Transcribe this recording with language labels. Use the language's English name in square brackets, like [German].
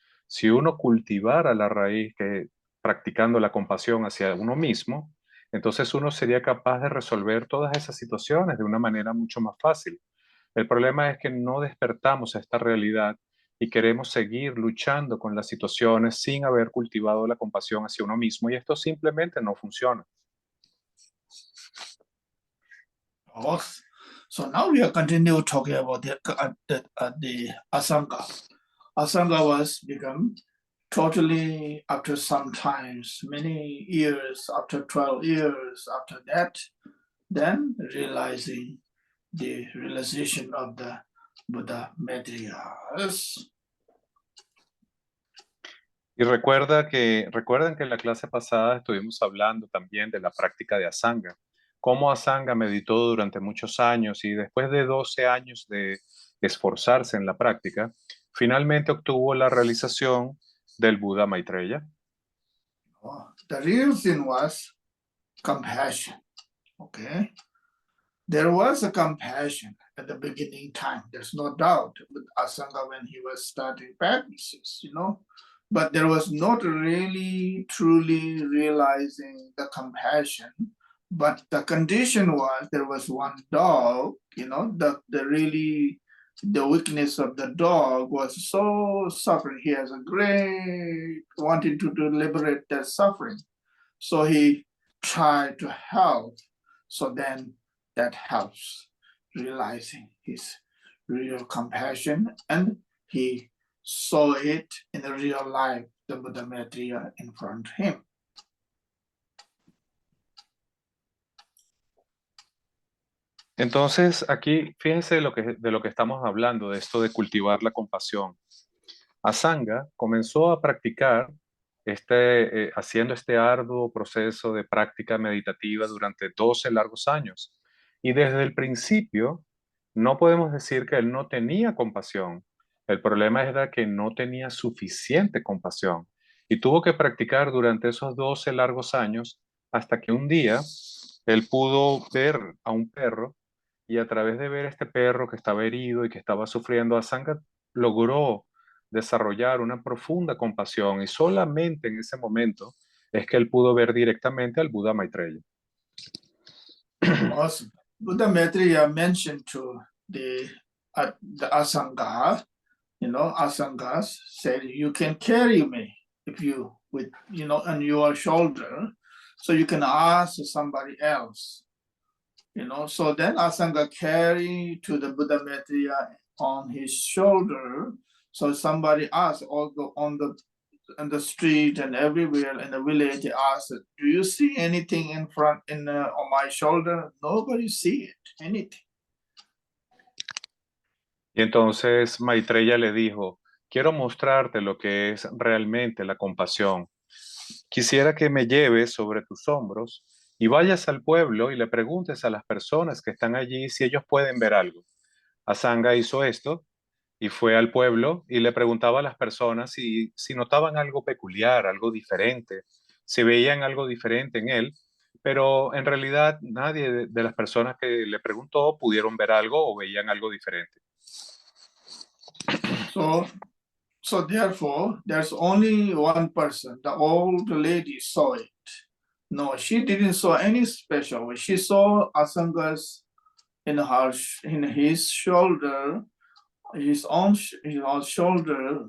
[Spanish] Si uno cultivara la raíz, que practicando la compasión hacia uno mismo, entonces uno sería capaz de resolver todas esas situaciones de una manera mucho más fácil. El problema es que no despertamos a esta realidad y queremos seguir luchando con las situaciones sin haber cultivado la compasión hacia uno mismo, y esto simplemente no funciona. [English] So now we are continue talking about the Asanga. Asanga was become totally after some times, many years, after 12 years, after that, then realizing the realization of the Buddha Maitreya's. [Spanish] Y recuerden que en la clase pasada estuvimos hablando también de la práctica de Asanga, cómo Asanga meditó durante muchos años y después de 12 años de esforzarse en la práctica, finalmente obtuvo la realización del Buda Maitreya. [English] The real thing was compassion. Okay, there was a compassion at the beginning time. There's no doubt with Asanga when he was starting practices, you know. But there was not really truly realizing the compassion. But the condition was there was one dog, you know, the weakness of the dog was so suffering. He has a great wanting to liberate that suffering. So he tried to help. So then that helps realizing his real compassion, and he saw it in the real life, the Buddha Maitreya in front of him. [Spanish] Entonces, aquí fíjense de lo que estamos hablando, de esto de cultivar la compasión. Asanga comenzó a practicar haciendo este arduo proceso de práctica meditativa durante 12 largos años. Y desde el principio, no podemos decir que él no tenía compasión. El problema era que no tenía suficiente compasión. Y tuvo que practicar durante esos 12 largos años hasta que un día él pudo ver a un perro, y a través de ver a este perro que estaba herido y que estaba sufriendo, Asanga logró desarrollar una profunda compasión, y solamente en ese momento es que él pudo ver directamente al Buda Maitreya. [English] Also, Buddha Maitreya mentioned to the Asanga, you know, Asangas said, you can carry me if you, with, you know, on your shoulder, so you can ask somebody else, you know. So then Asanga carry to the Buddha Maitreya on his shoulder. So somebody asked, although on the in the street and everywhere in the village, they ask, do you see anything in front on my shoulder? Nobody see it, anything. [Spanish] Y entonces Maitreya le dijo, quiero mostrarte lo que es realmente la compasión. Quisiera que me lleves sobre tus hombros y vayas al pueblo y le preguntes a las personas que están allí si ellos pueden ver algo. Asanga hizo esto y fue al pueblo y le preguntaba a las personas si notaban algo peculiar, algo diferente, si veían algo diferente en él, pero en realidad nadie de las personas que le preguntó pudieron ver algo o veían algo diferente. [English] So therefore, there's only one person, the old lady saw it. No, she didn't saw any special way. She saw Asanga's in his shoulder, his own shoulder.